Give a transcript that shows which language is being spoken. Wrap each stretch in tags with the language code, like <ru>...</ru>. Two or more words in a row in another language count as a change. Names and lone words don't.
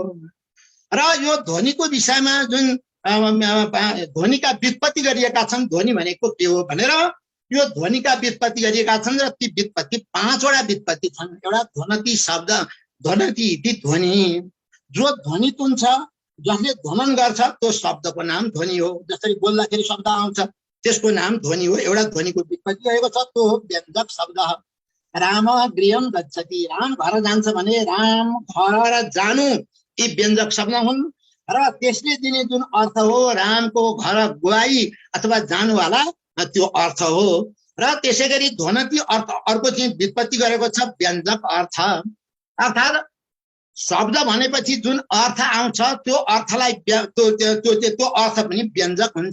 <ne>र यो ध्वनिको विषयमा जुन ध्वनिका व्युत्पत्ति गरिएका छन्, ध्वनि भनेको के हो भनेर यो ध्वनिका व्युत्पत्ति गरिएका छन् र ती व्युत्पत्ति 5 वटा व्युत्पत्ति छन्। एउटा ध्वनति शब्द,</ne> <sa>ध्वनति इति ध्वनि,</sa> <ne>जो ध्वनित हुन्छ, जसले ध्वनन गर्छ त्यो शब्दको नाम ध्वनि हो। जसरी बोल्दाखेरि शब्द आउँछ त्यसको नाम ध्वनि हो। एउटा ध्वनिको व्युत्पत्ति रहेको छ, त्यो हो व्यञ्जक शब्द।</ne> <sa>राम गृहं गच्छति,</sa> <ne>राम घर जान्छ भने राम घर र जानु यी व्यञ्जक शब्द हुन्। र त्यसले दिने जुन अर्थ हो रामको घर गई अथवा जानुवाला त्यो अर्थ हो। र त्यसै गरी ध्वनति अर्थ अर्को चाहिँ व्युत्पत्ति गरेको छ व्यञ्जक अर्थ। अर्थात् शब्द भनेपछि जुन अर्थ आउँछ त्यो अर्थलाई त्यो अर्थ पनि व्यञ्जक हुन्छ।</ne>